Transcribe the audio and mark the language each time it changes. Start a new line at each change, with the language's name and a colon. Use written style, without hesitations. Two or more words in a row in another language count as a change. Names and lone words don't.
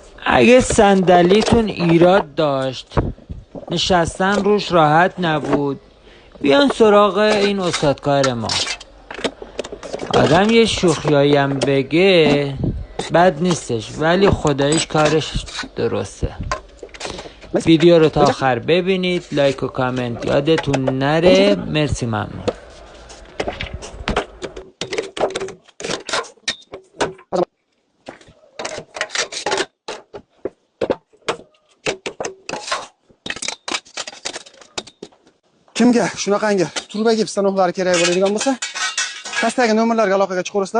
Persian: اگه صندلیتون ایراد داشت، نشستن روش راحت نبود، بیان سراغ این استادکار ما. آدم یه شوخیایی هم بگه بد نیستش، ولی خداییش کارش درسته. ویدیو رو تا آخر ببینید، لایک و کامنت یادتون نره. مرسی، ممنون.
Uzbek: Kimga shunaqangi turbagi stanoklari kerak bo'ladigan bo'lsa, pastdagi nomerlarga aloqaga chiqarsizlar.